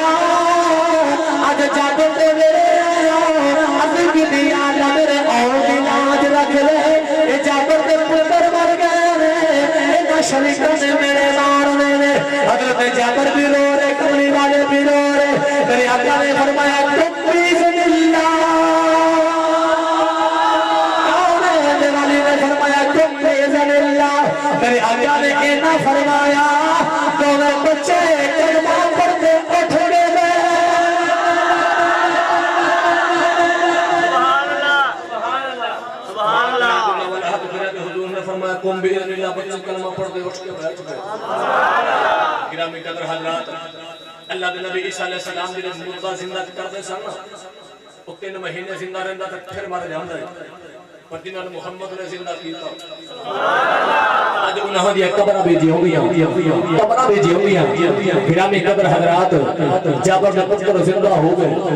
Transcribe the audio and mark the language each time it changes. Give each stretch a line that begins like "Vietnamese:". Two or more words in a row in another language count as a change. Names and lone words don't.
Punjabi: اج جابر دے ویلے آیا عرض کیتی یا میرے اول دی لاج رکھ لے اے جابر دے پتر مر گئے اِنہاں شریکاں نے میرے مارنے نے حضرت جابر بھی رو رہے کملی والے بھی رو رہے میرے آقا نے فرمایا
Urdu: میرے آقا نے کہنا فرمایا دونوں بچے کلمہ پڑھتے اٹھ گئے
Arabic: سبحان الله سبحان الله سبحان الله
Urdu: حضور نے
Punjabi: फरमाया
Arabic: قم بإذن الله
Punjabi: بچے کلمہ پڑھتے اٹھ کے بیٹھ گئے
Arabic: سبحان الله
Punjabi: گرامی قدر حضرات اللہ دے نبی عیسیٰ
Arabic: عليه سلام
Punjabi: جیہڑے مردہ زندہ کردے سن وہ 3 مہینے زندہ رہندا تے پھر مر جاندا پر جنہاں محمد نے زندہ کیتا اج اُنہاں دی قبراں بھی جیوندیاں قبراں بھی جیوندیاں گرامی قدر حضرات جابر دے پتر زندہ ہو گئے